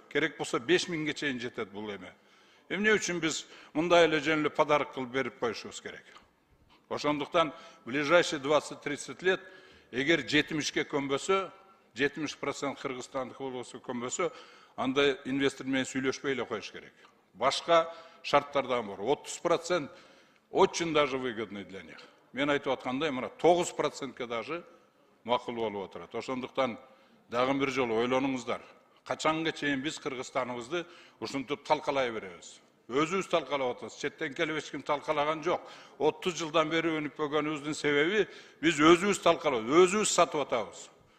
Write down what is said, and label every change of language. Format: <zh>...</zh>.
<ky>Керек болсо 5000-ге чейин жетет бул эме. Эмне үчүн биз мындай эле жөн эле подарок кылып берип коюшубуз керек? Ошондуктан</ky> <ru>ближайший 20-30 лет</ru> <ky>эгер 70-ке көнбөсө, 70% кыргызстандык болсо көнбөсө, анда инвестор менен сүйлөшпөй эле коюш керек. Башка шарттардан бар.</ky> <ru>30% очень даже выгодный для них.</ru> <ky>Мен айтып аткандай, мына 9%ке даже макул болуп отурат. Ошондуктан дагы бир жолу ойлонуңуздар. Качанга чейин биз Кыргызстаныбызды ушинтип талкалай беребиз? Өзүбүз талкалап атабыз. Четтен келип эч ким талкалаган жок. 30 жылдан бери өнүкпөгөнүбүздүн себеби биз өзүбүз талкалап, өзүбүз сатып атабыз.</ky>